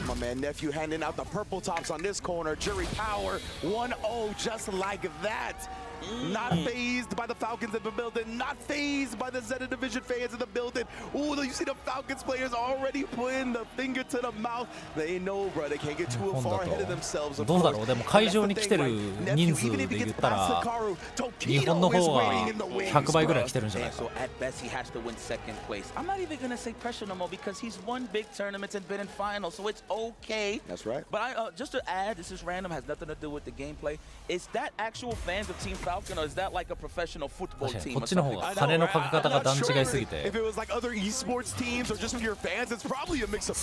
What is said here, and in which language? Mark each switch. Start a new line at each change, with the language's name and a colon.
English: My man Nephew handing out the purple tops on this corner. Jury power 1-0 just like that. Not phased by the Falcons in the building. Not phased by the Zeta Division fans in the building. Ooh, you see the Falcons players already putting the finger to the mouth. They know, bro, they can't get too far ahead of themselves.
Japanese: どうだろうでも会場に来てる人数で言ったら日本の方が100倍ぐらい来てるんじゃないか
English: So at best he has to win second place. I'm not even going to say pressure no more because he's won big tournaments and been in finals, so it's okay. That's right. But I just to add, this is random, has nothing to do with the gameplay. Is that actual fans of Team Falcon or is that like a professional football team?
Japanese: こっちの方が金のかけ方が段違いすぎて
English: If it was like other esports teams or just your fans, it's probably a mix of both.